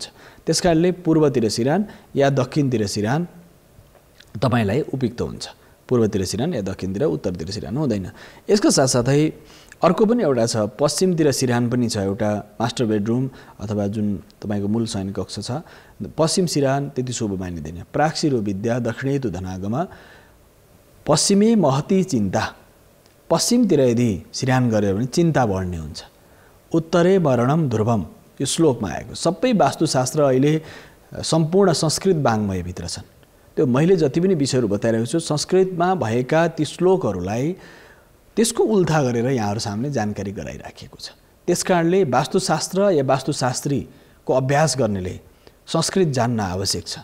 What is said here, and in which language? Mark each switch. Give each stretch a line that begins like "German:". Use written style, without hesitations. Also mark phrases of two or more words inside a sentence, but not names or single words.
Nepali: त्यसकारणले पूर्वतिर सिरान या दक्षिणतिर सिरान तपाईलाई उपयुक्त हुन्छ। पूर्वतिर सिरान या दक्षिणतिर, उत्तरतिर सिरान हुँदैन। यसको साथसाथै अर्को पनि एउटा छ, पश्चिमतिर सिरान पनि छ, एउटा
English: master bedroom
Nepali: अथवा जुन तपाईको मूल शयन कक्ष छ। पश्चिम सिरान त्यति शुभ मानिँदैन।
Sanskrit: प्राक्सिरो विद्या दक्षिणेतु धनागम, पश्चिमे महती चिन्ता।
Nepali: पश्चिमतिर यदि सिरान गर्यो भने चिन्ता बढ्ने हुन्छ।
Sanskrit: उत्तरे मरणम ध्रुवम,
Nepali: यो श्लोकमा आएको। सबै वास्तुशास्त्र अहिले सम्पूर्ण संस्कृत वाङ्मयभित्र छन्। त्यो मैले जति पनि विषयहरू बताइरहेको छु संस्कृतमा भएका ती श्लोकहरूलाई त्यसको उल्था गरेर यहाँहरु सामने जानकारी गराइराखेको छ। त्यसकारणले वास्तुशास्त्र या वास्तुशास्त्रीको अभ्यास गर्नेले संस्कृत जान्न आवश्यक छ।